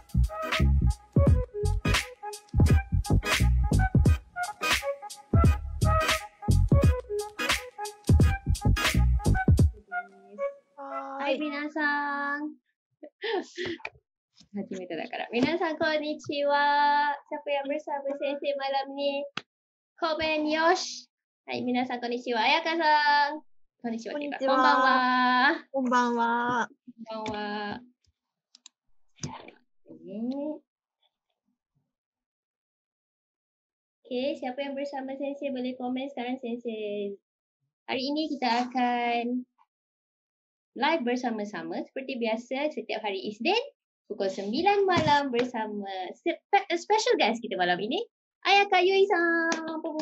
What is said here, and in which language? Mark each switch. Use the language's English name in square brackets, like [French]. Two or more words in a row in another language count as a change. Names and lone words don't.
[Japanese] はい、皆さん. 初めてだから。皆さん、こんにちは。 [Malay] Siapa yang bersama Sensei malam ni? [Japanese] Komen yosh. Hai, 皆さん、こんにちは。彩香さん。こんにちは。こんにちは。こんばんは。こんばんは。 [Malay] こんばんは。Okay, siapa yang bersama Sensei boleh komen sekarang Sensei. Hari ini kita akan live bersama-sama seperti biasa setiap hari Isnin pukul 9 malam bersama [English] special guest [Malay] kita malam ini, Ayaka Yui-san.